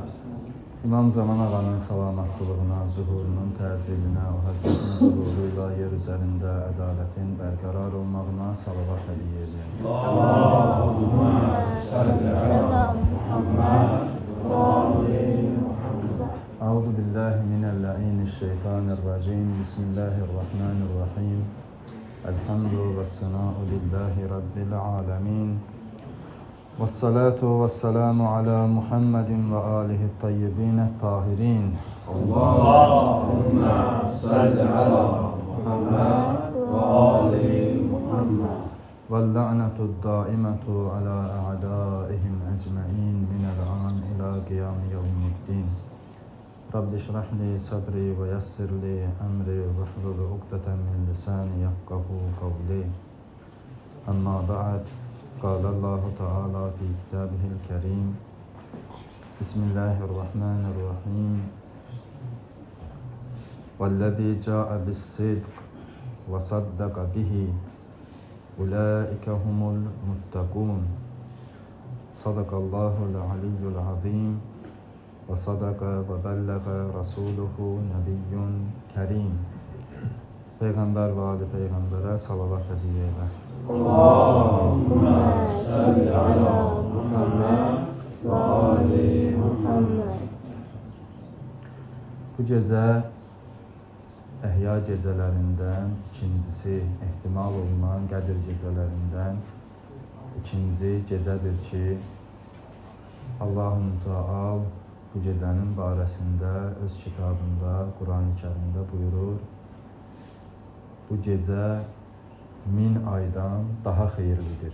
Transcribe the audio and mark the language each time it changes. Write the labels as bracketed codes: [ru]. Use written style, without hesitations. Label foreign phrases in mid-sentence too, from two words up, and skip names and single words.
[az] İmam Zaman ağanın salamatçılığına, zuhurunun təziminə, o Həzrətin zuhuruyla yer üzərində ədalətin bərqərar olmağına salavat hədiyyə edər. [ar] اللهم صل على محمد وآل محمد. أعوذ بالله من اللعين الشيطان الرجيم. بسم الله الرحمن الرحيم. الحمد والثناء لله رب العالمين. والصلاة والسلام على محمد وآله الطيبين الطاهرين. اللهم صل على محمد وآل محمد. واللعنة الدائمة على أعدائهم أجمعين من الآن إلى قيام يوم الدين. رب اشرح لي صدري ويسر لي أمري واحلل عقدة من لساني يفقهوا قولي. أما بعد. قال الله تعالى في كتابه الكريم بسم الله الرحمن الرحيم والذي جاء بالصدق وصدق به أولئك هم المتقون صدق الله العلي العظيم وصدق وبلغ رسوله نبي كريم. [az] Peyğəmbər və Ali Peyğəmbərə salavat hədiyyə edər. [ar] اللهم صل على محمد وآل محمد. [az] Bu gecə əhya gecələrindən ikincisi, ehtimal olunan Qədir gecələrindən ikinci gecədir ki, Allah-u Teala bu gecənin barəsində öz kitabında, Quran-ı Kərimdə buyurur, bu gecə 1000 aydan daha xeyirlidir.